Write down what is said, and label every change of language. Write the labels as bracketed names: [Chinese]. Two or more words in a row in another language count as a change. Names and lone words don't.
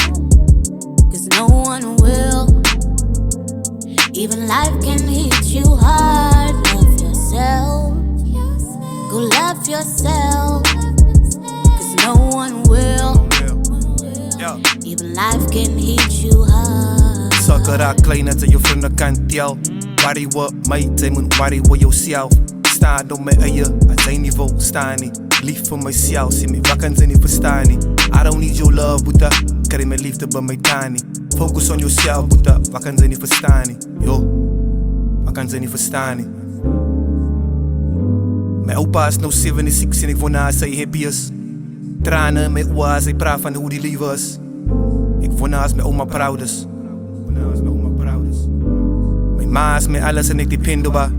[English] Cause no one will. Even life can hit you hard. Love yourself. Go love yourself. Cause no one will. Even life can hit you hard. [Afrikaans] Saka raak klein as jy jou vriende kan tel. Worry wat my, jy moet worry wat jouself. Staan op my eie, as jy nie wil staan nie. Lief vir myself, sê my wat kan sy nie verstaan nie. [English] I don't need your love, [Afrikaans] Boeta, kry my liefde by my tani. [English] Focus on yourself, [Afrikaans] Boeta, wat kan sy nie verstaan nie. Yo, wat kan sy nie verstaan nie. My opa is nou 76 en ek wonder as hy happy is. Trane in my oë as hy praat van hoe die liefde is. Ek wonder as my oma proud is. My ma is my alles en ek depend op haar.